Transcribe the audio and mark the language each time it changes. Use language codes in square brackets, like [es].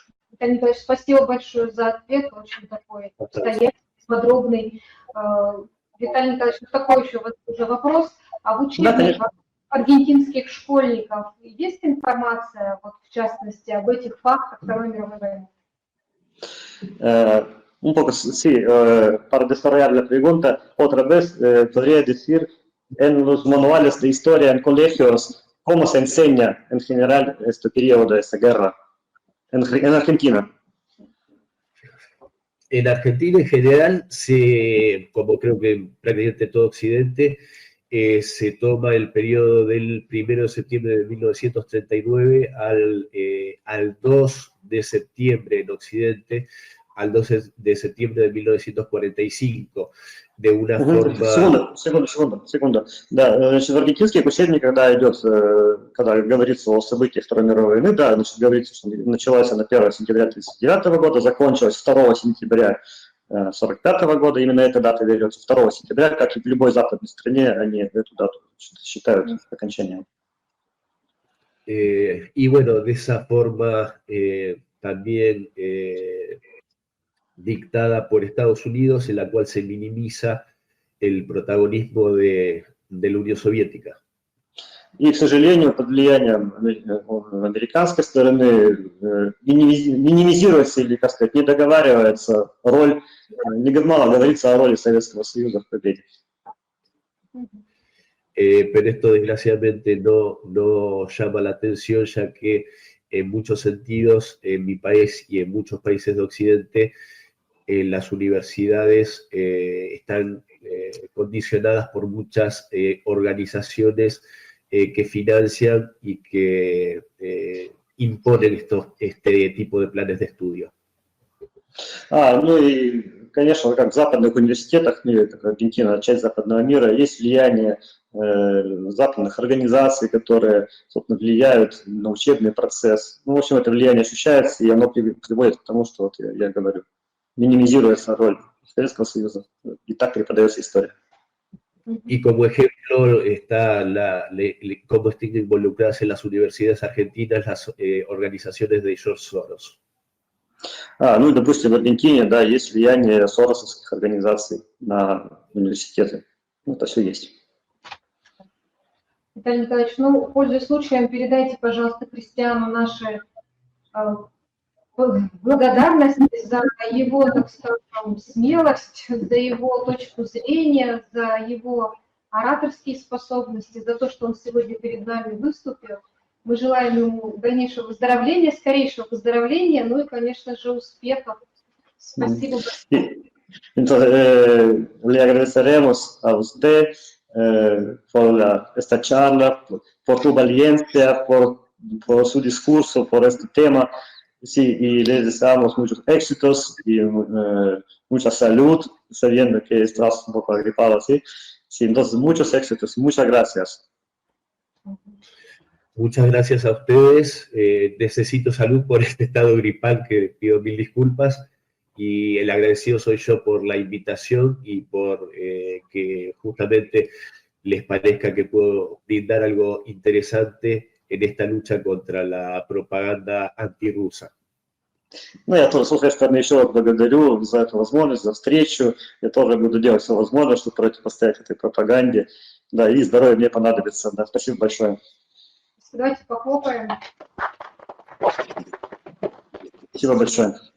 [ru] Виталий Николаевич, спасибо большое за ответ, очень такой обстоятельный, подробный. Виталий Николаевич, такой еще уже вопрос. А в учебниках аргентинских школьников есть информация, вот, в частности, об этих фактах Второй мировой войны? [es] Un poco, sí, para desarrollar la pregunta, otra vez podría decir en los manuales de historia en colegios cómo se enseña en general este periodo de esta guerra en Argentina. En Argentina en general, como creo que prácticamente todo Occidente, se toma el periodo del 1 de septiembre de 1939 al 2 de septiembre en Occidente, al 12 de septiembre de 1945, de una forma... [ru] Секунду. Да, значит, в аргентинских учебниках, когда идет, когда говорится о событиях Второй мировой войны, да, значит, говорится, что началась она 1 сентября 1939 года, закончилась 2 сентября 1945 года, именно эта дата берется 2 сентября, как и в любой западной стране, они эту дату считают окончанием. [es] Y bueno, de esa forma... también dictada por Estados Unidos, en la cual se minimiza el protagonismo de la Unión Soviética. [ru] И, к сожалению, под влиянием американской стороны минимизируется или, как сказать, не договаривается роль, мало говорится о роли Советского Союза в победе. [es] Pero esto desgraciadamente no llama la atención, ya que en muchos sentidos, en mi país y en muchos países de Occidente, las universidades están condicionadas por muchas organizaciones que financian y que imponen este tipo de planes de estudio. [ru] Ну и, конечно, как в западных университетах, как Аргентина, часть западного мира, есть влияние западных организаций, которые, собственно, влияют на учебный процесс. Ну, в общем, это влияние ощущается, и оно приводит к тому, что, вот я говорю, minimiziруется роль Советского Союза, и так преподается история. [es] Y como ejemplo está cómo están involucradas en las universidades argentinas las organizaciones de George Soros. [ru] Ну, допустим, в Аргентине, да, есть влияние соросовских организаций на университеты. Это все есть. Виталий Николаевич, ну, пользуясь случаем, передайте, пожалуйста, Кристиану наши благодарность за его, так скажем, смелость, за его точку зрения, за его ораторские способности, за то, что он сегодня перед нами выступил. Мы желаем ему дальнейшего выздоровления, скорейшего выздоровления, ну и, конечно же, успехов. Спасибо большое. [es] Entonces, le agradeceremos a usted por esta charla, por su valencia, por su discurso, por este tema. Sí, y le deseamos muchos éxitos y mucha salud, sabiendo que estás un poco agripado, ¿sí? Sí, entonces, muchos éxitos y muchas gracias. Muchas gracias a ustedes. Necesito salud por este estado gripal, que pido mil disculpas. Y el agradecido soy yo por la invitación y por que justamente les parezca que puedo brindar algo interesante en esta lucha contra la propaganda antirrusa. [ru] Ну, я тоже, с своей стороны, еще раз благодарю за эту возможность, за встречу. Я тоже буду делать все возможное, чтобы противостоять этой пропаганде. Да, и здоровье мне понадобится. Да, спасибо большое. Давайте похлопаем. Спасибо большое.